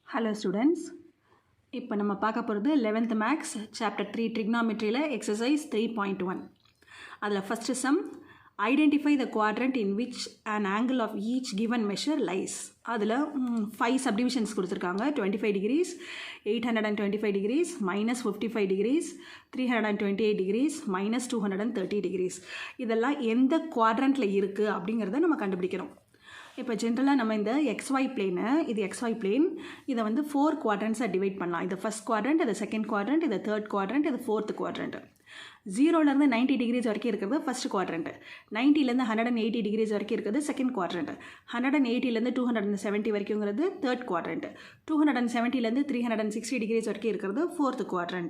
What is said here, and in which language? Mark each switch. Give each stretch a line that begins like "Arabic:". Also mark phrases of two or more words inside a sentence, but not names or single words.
English: Hello students.
Tamil: இப்போ நம்ம பார்க்க போகிறது 11th
English: maths chapter
Tamil: 3 ட்ரிக்னாமெட்ரியில் எக்ஸசைஸ் 3.1.
English: அதில் first sum identify the quadrant in which an angle of each given measure lies.
Tamil: அதில் 5 சப்டிவிஷன்ஸ் கொடுத்துருக்காங்க.
English: 25 degrees, 825 degrees, minus 55 degrees, 328 degrees, minus 230 degrees.
Tamil: இதெல்லாம் எந்த குவாட்ரண்ட்டில் இருக்குது அப்படிங்கிறத நம்ம கண்டுபிடிக்கிறோம். இப்போ ஜென்ரலாக நம்ம இந்த XY பிளேனை, இது XY பிளேன், இதை வந்து 4 குவாட்ரண்ட்ஸாக டிவைட் பண்ணலாம். இது
English: first quadrant,
Tamil: இது
English: second quadrant,
Tamil: இது
English: third quadrant,
Tamil: இது
English: fourth quadrant.
Tamil: 0லேருந்து 90 டிகிரிஸ் வரைக்கும் இருக்கிறது
English: first quadrant,
Tamil: 90லேருந்து 180 டிகிரிஸ் வரைக்கும் இருக்கிறது
English: second quadrant,
Tamil: 180லேருந்து 270 வரைக்குங்கிறது
English: third quadrant,
Tamil: 270லேருந்து 360 டிகிரிஸ் வரைக்கும் இருக்கிறது
English: fourth quadrant.